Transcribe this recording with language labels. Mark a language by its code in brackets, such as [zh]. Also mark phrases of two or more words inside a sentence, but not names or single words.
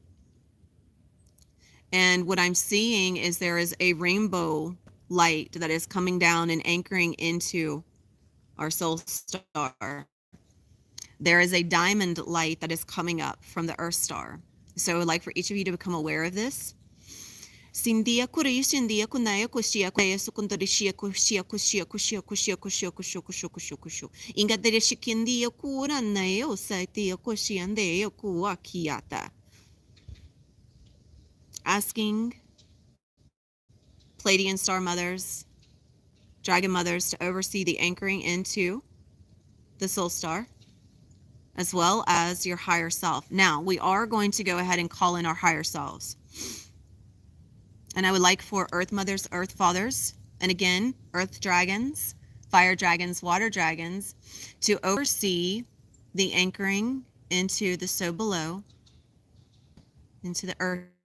[en] And what I'm seeing is there is a rainbow light that is coming down and anchoring into our soul star. There is a diamond light that is coming up from the earth star. So I would like for each of you to become aware of this. Sindia kuri sindia kunaya kusia kuya sukundarishia kusia kusia kusia kusia kusia kusia kusia kusia kusia inga dereshikindia kura nayo saitia kusiande kuakiata. Asking Pleiadian star mothers, dragon mothers to oversee the anchoring into the soul star, as well as your higher self. Now, we are going to go ahead and call in our higher selves. And I would like for earth mothers, earth fathers, and again, earth dragons, fire dragons, water dragons, to oversee the anchoring into the so below, into the earth.